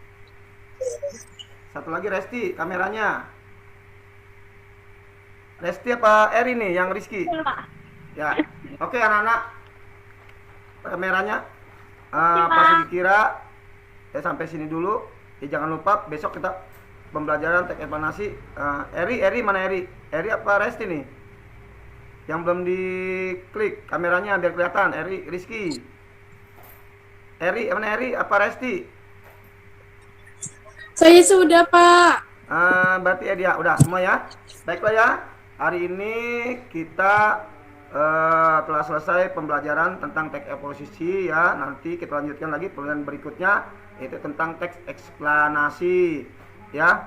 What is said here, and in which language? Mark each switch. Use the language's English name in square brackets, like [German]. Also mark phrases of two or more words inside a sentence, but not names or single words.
[Indonesian] Satu lagi Resti, kameranya. Resti apa Eri nih yang Rizky? Ya. Oke anak-anak. Kameranya Pak Sugi kira ya sampai sini dulu. Ya jangan lupa besok kita pembelajaran teks ekspansi. Eri mana Eri? Eri apa Resti nih? Yang belum diklik kameranya biar kelihatan. Eri, Rizky. Eri mana Eri apa Resti? Saya sudah, Pak. Berarti ya dia udah semua ya. Baiklah ya. Hari ini kita telah selesai pembelajaran tentang teks eksposisi ya. Nanti kita lanjutkan lagi pembelajaran berikutnya yaitu tentang teks eksplanasi ya.